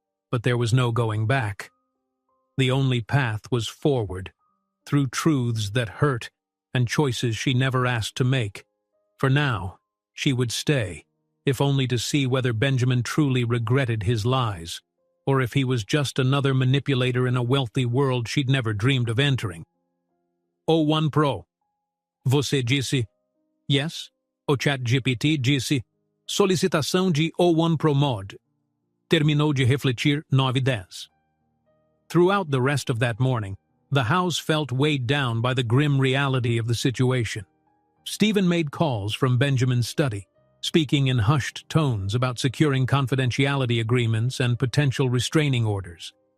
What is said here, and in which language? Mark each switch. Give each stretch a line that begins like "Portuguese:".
English: But there was no going back. The only path was forward, through truths that hurt and choices she never asked to make. For now, she would stay, if only to see whether Benjamin truly regretted his lies, or if he was just another manipulator in a wealthy world she'd never dreamed of entering.
Portuguese: O1 Pro. Você disse?
English: Yes.
Portuguese: O ChatGPT disse, solicitação de O1 Pro Mod. Terminou de refletir 9:10.
English: Throughout the rest of that morning, the house felt weighed down by the grim reality of the situation. Stephen made calls from Benjamin's study, speaking in hushed tones about securing confidentiality agreements and potential restraining orders.